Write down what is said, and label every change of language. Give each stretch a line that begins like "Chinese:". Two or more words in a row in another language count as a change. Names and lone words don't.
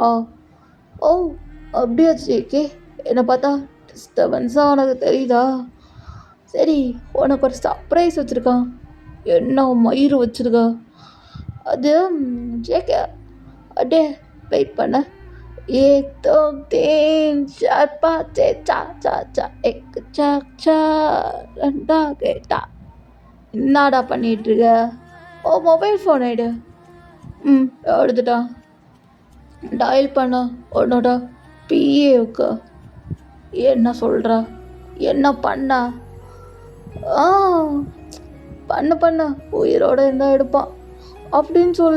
Tamil: ஓ அப்படியா ஜேகே, என்னை பார்த்தா டிஸ்டர்பன்ஸாக உனக்கு தெரியுதா? சரி, உனக்கு ஒரு சர்ப்ரைஸ் வச்சுருக்கான். என்ன மயிறு வச்சுருக்கா? அது ஜேகே, அடே வெயிட் பண்ண,
Hindi: एक दो तीन चार पाँच छः चा चा चा एक चा चा
Tamil: ரெண்டா கேட்டா என்னடா பண்ணிட்டு இருக்க? ஓ
English: mobile phone
Tamil: எடு. எடுத்துட்டா. டயல் பண்ண உன்னோட பிஏவுக்கு. என்ன சொல்ற? என்ன பண்ண? ஆ பண்ண உயிரோட இருந்தால் எடுப்பான் அப்படின்னு சொல்ல.